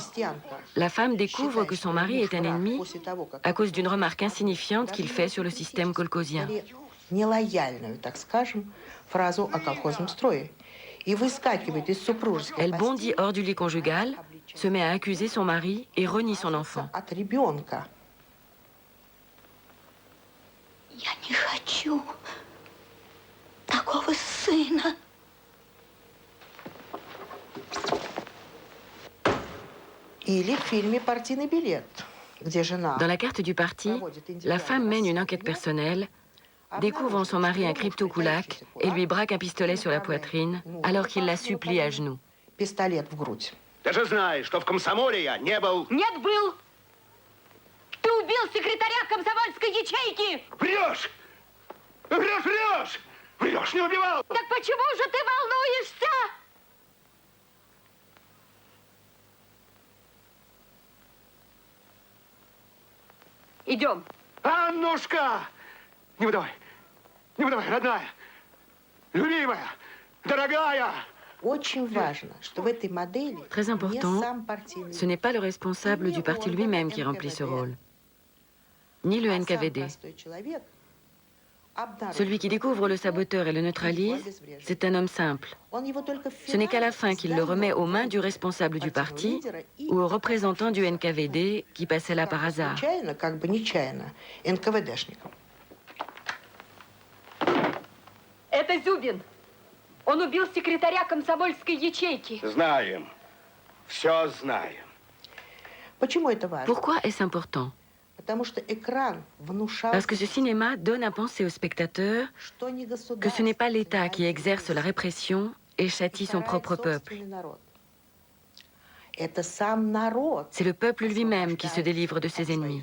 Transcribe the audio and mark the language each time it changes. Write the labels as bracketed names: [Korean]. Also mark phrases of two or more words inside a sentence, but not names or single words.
[French] La femme découvre que son mari est un ennemi à cause d'une remarque insignifiante qu'il fait sur le système kolkhozien. Elle bondit hors du lit conjugal, se met à accuser son mari et renie son enfant. [Russian] Я не хочу такого сына. [French] Dans la carte du parti, la femme mène une enquête personnelle, découvre en son mari un crypto-kulak et lui braque un pistolet sur la poitrine alors qu'il la supplie à genoux. [Russian] Ты же знаешь, что в комсомоле я не был. Нет, был. Ты убил секретаря комсомольской ячейки. Врешь! Врешь, врешь! Врешь, не убивал! Так почему же ты волнуешься? Идем. Аннушка! Не выдавай, родная, любимая, дорогая! [French] Très important, ce n'est pas le responsable du parti lui-même qui remplit ce rôle, ni le NKVD. Celui qui découvre le saboteur et le neutralise, c'est un homme simple. Ce n'est qu'à la fin qu'il le remet aux mains du responsable du parti ou au représentant du NKVD qui passait là par hasard. [Russian] Это Зюбин. Он убил секретаря комсомольской ячейки. Знаем. Все знаем. [French] Pourquoi est-ce important? Parce que ce cinéma donne à penser aux spectateurs que ce n'est pas l'État qui exerce la répression et châtie son propre peuple. C'est le peuple lui-même qui se délivre de ses ennemis.